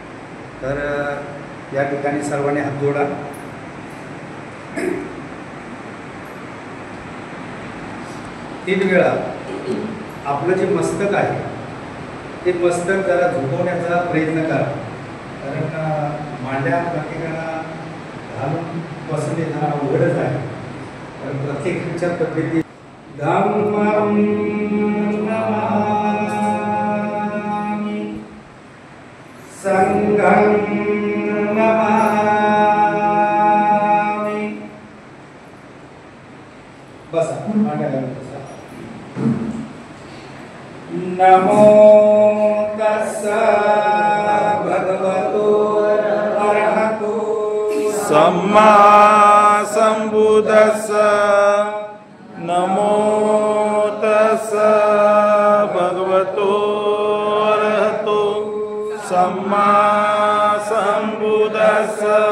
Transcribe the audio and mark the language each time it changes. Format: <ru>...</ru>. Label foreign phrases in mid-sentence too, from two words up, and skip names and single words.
<mr>तर या ठिकाणी सर्वांनी हात जोडा. तीन वेळा आपलं जे मस्तक आहे ते मस्तक जरा झुकवण्याचा प्रयत्न करा. कारण मांड्या प्रत्येकाला घालून बसणे जरा अवघडच आहे. कारण प्रत्येकाच्या तब्येती</mr> <pi>धम्मं नमामि संघं नमामि.</pi> <mr>बसा मांड्या घालून बसा.</mr> <pi>नमो तस्सा भगवतो अरहतो सम्मा संबुद्धस्स. नमो तस्सा भगवतो अरहतो सम्मा संबुद्धस्स.</pi>